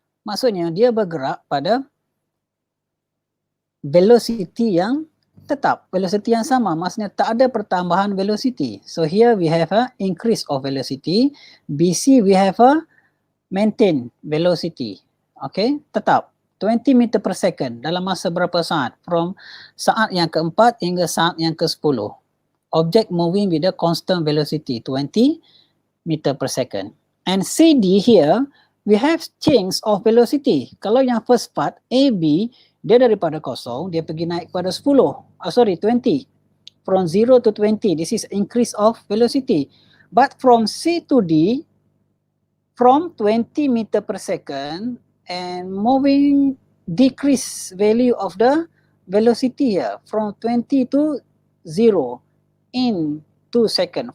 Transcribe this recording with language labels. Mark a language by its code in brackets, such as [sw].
[ms] Maksudnya dia bergerak pada velocity yang tetap, velocity yang sama, maksudnya tak ada pertambahan velocity. [en] So here we have a increase of velocity. BC we have a maintain velocity. [ms] Okay, tetap 20 meter per second dalam masa berapa saat? From saat yang keempat hingga saat yang ke-10. [en] Object moving with a constant velocity 20 meter per second. And CD here we have change of velocity. [ms] Kalau yang first part AB, dia daripada kosong, dia pergi naik kepada 20. [en] From 0 to 20, this is increase of velocity. But from C to D, from 20 meter per second and moving decrease value of the velocity here from 20 to 0 in 2 seconds.